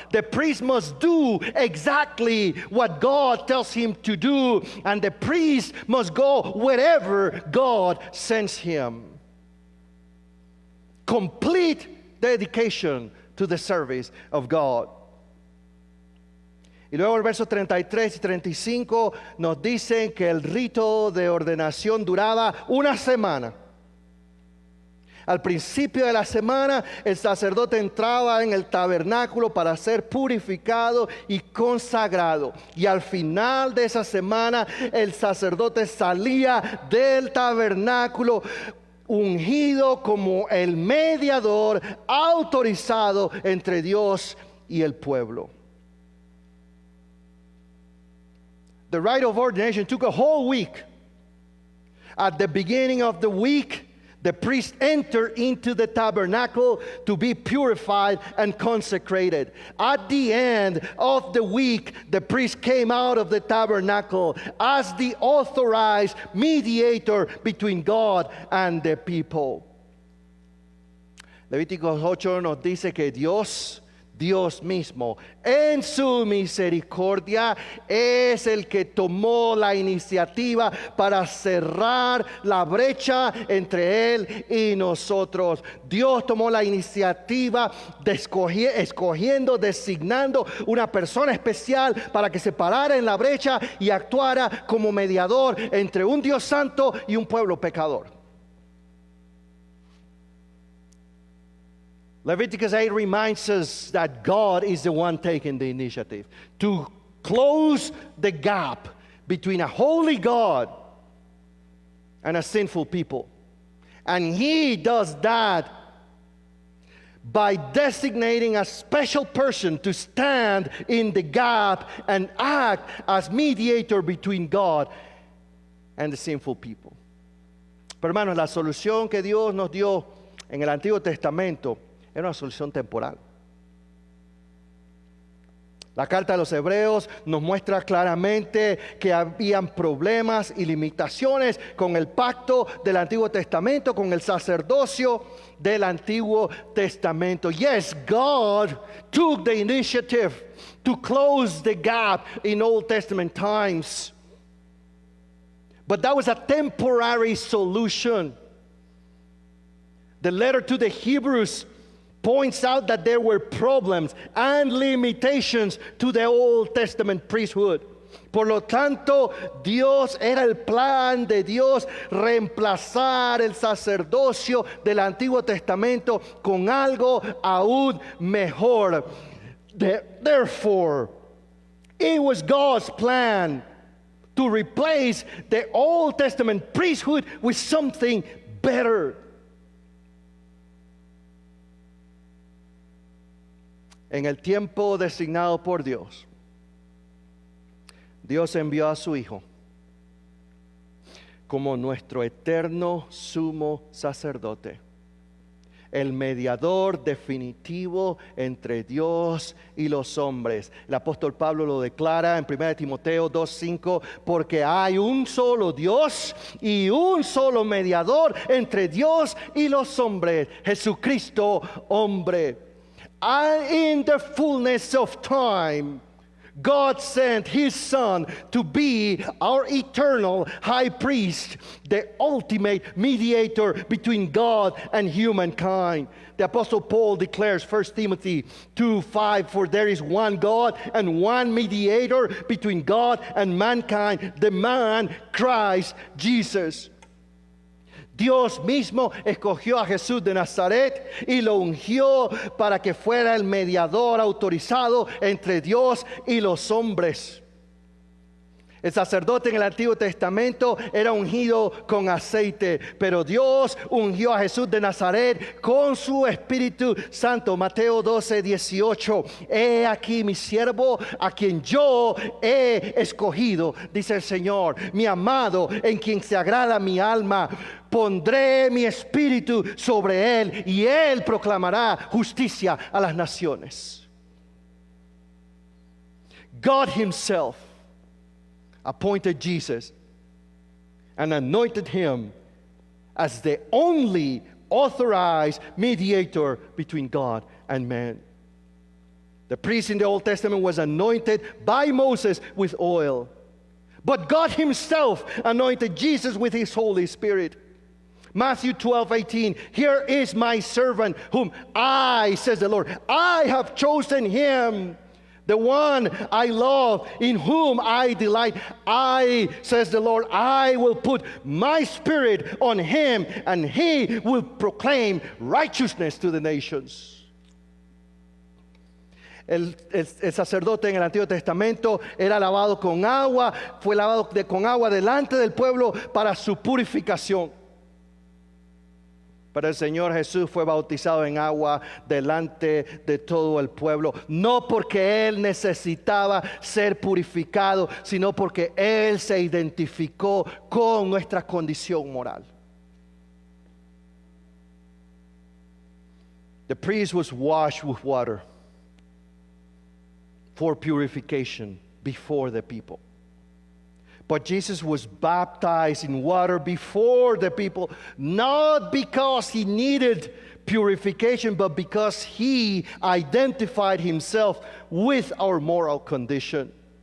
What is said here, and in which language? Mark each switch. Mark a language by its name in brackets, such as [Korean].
[English] The priest must do exactly what God tells him to do. And the priest must go wherever God sends him. Complete dedication to the service of God. [Spanish] Y luego el verso 33 y 35 nos dicen que el rito de ordenación duraba una semana. Al principio de la semana, el sacerdote entraba en el tabernáculo para ser purificado y consagrado. Y al final de esa semana, el sacerdote salía del tabernáculo ungido como el mediador autorizado entre Dios y el pueblo. [English] The rite of ordination took a whole week. At the beginning of the week, the priest entered into the tabernacle to be purified and consecrated. At the end of the week, the priest came out of the tabernacle as the authorized mediator between God and the people. [Spanish] Levíticos 8 nos dice que Dios mismo, en su misericordia, es el que tomó la iniciativa para cerrar la brecha entre Él y nosotros. Dios tomó la iniciativa de escogiendo, designando una persona especial para que se parara en la brecha y actuara como mediador entre un Dios santo y un pueblo pecador. [English] Leviticus 8 reminds us that God is the one taking the initiative to close the gap between a holy God and a sinful people. And He does that by designating a special person to stand in the gap and act as mediator between God and the sinful people. [Spanish] Pero hermanos, la solución que Dios nos dio en el Antiguo Testamento era una solución temporal. La carta de los Hebreos nos muestra claramente que habían problemas y limitaciones con el pacto del Antiguo Testamento, con el sacerdocio del Antiguo Testamento. [English] Yes, God took the initiative to close the gap in Old Testament times. But that was a temporary solution. The letter to the Hebrews points out that there were problems and limitations to the Old Testament priesthood. [Spanish] Por lo tanto, era el plan de Dios reemplazar el sacerdocio del Antiguo Testamento con algo aún mejor. [English] Therefore, it was God's plan to replace the Old Testament priesthood with something better. [Spanish] En el tiempo designado por Dios, Dios envió a su Hijo como nuestro eterno sumo sacerdote, el mediador definitivo entre Dios y los hombres. El apóstol Pablo lo declara en 1 Timoteo 2:5, porque hay un solo Dios y un solo mediador entre Dios y los hombres, Jesucristo hombre. [English] And in the fullness of time, God sent His Son to be our eternal high priest, the ultimate mediator between God and humankind. The Apostle Paul declares 1 Timothy 2:5, for there is one God and one mediator between God and mankind, the man Christ Jesus. [Spanish] Dios mismo escogió a Jesús de Nazaret y lo ungió para que fuera el mediador autorizado entre Dios y los hombres. El sacerdote en el Antiguo Testamento era ungido con aceite, pero Dios ungió a Jesús de Nazaret con su Espíritu Santo. Mateo 12:18. He aquí mi siervo a quien yo he escogido, dice el Señor, mi amado en quien se agrada mi alma. Pondré mi espíritu sobre él y él proclamará justicia a las naciones. [English] God himself appointed Jesus and anointed him as the only authorized mediator between God and man. The priest in the Old Testament was anointed by Moses with oil, but God himself anointed Jesus with his Holy Spirit. Matthew 12:18, here is my servant whom I, says the Lord, I have chosen him, the one I love, in whom I delight. I, says the Lord, I will put my spirit on him, and he will proclaim righteousness to the nations. [Spanish] El sacerdote en el Antiguo Testamento era lavado con agua, fue lavado con agua delante del pueblo para su purificación. Pero el Señor Jesús fue bautizado en agua delante de todo el pueblo, no porque Él necesitaba ser purificado, sino porque Él se identificó con nuestra condición moral. [English] The priest was washed with water for purification before the people. But Jesus was baptized in water before the people, not because he needed purification, but because he identified himself with our moral condition.